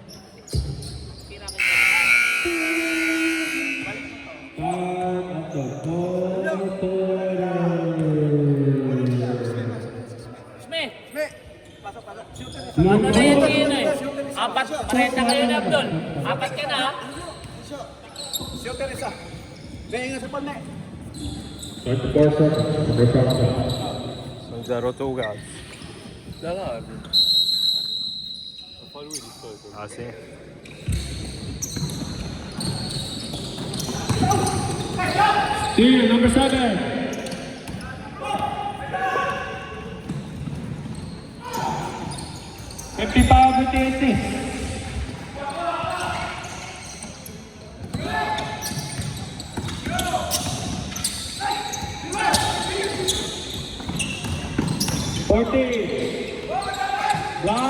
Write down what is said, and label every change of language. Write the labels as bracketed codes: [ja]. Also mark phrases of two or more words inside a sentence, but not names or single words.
[tl] Ano na yan kayo na eh? Apat, parehas na kayo na Abdul. Apat ka na ha? [it] Sono 0-2 gas. Ah sì? [en] Steal, number 7. Empty foul with the assist. Block.